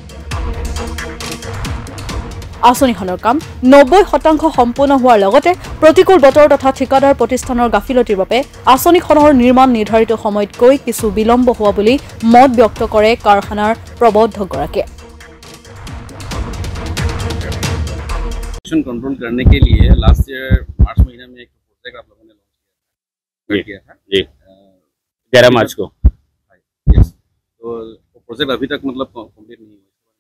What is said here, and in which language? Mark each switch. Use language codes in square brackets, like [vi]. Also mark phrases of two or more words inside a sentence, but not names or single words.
[as] আঁচনিখনৰ কাম 90% সম্পূৰ্ণ হোৱাৰ লগতে প্ৰতিকূল বতৰ তথা ঠিকাদাৰ প্ৰতিষ্ঠানৰ গাফিলতিৰ বাবে আঁচনিখনৰ নিৰ্মাণ নিৰ্ধাৰিত সময়তকৈ কিছু বিলম্ব হোৱা বুলি মত ব্যক্ত কৰে কাৰখানাৰ প্ৰবন্ধকগৰাকীয়ে। [hi] कंट्रोल करने के लिए [en] last year [hi] मार्च महीने में एक प्रोजेक्ट आप लोगों ने लॉन्च किया था जी 11 मार्च को। यस, तो वो प्रोजेक्ट अभी तक मतलब कंप्लीट नहीं हुआ।